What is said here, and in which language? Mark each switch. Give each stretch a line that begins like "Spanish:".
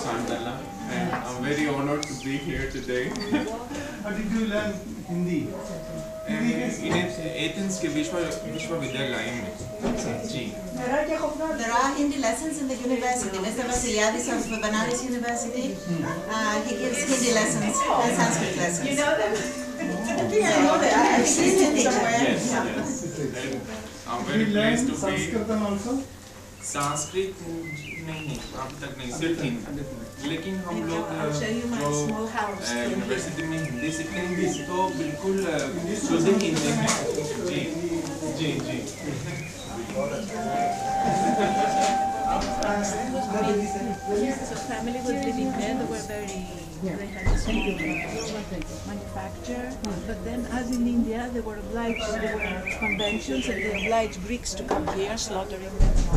English: Sandala and I'm very honored to be here today. How did you learn Hindi?
Hindi: In Athens के विश्वविद्यालय में जी
English: There are Hindi lessons in the university. Mr. Vasiliadis of Banaras University, he gives Hindi lessons and Sanskrit lessons. You know them? I know that. I've seen him teach. yes yes and I'm very pleased to be Sanskritam also?
Hindi: Sanskrit नहीं अब तक नहीं सिर्फ हिंदी लेकिन हम लोग
English: I'll show you my small house.
Hindi: University में हिंदी सीखते हैं तो बिल्कुल शुद्ध हिंदी है जी जी जी
English: So family was living there. They were very. They had a small manufacture. But then, as in India, they were obliged. There were conventions, and they obliged Greeks to come here, slaughtering them.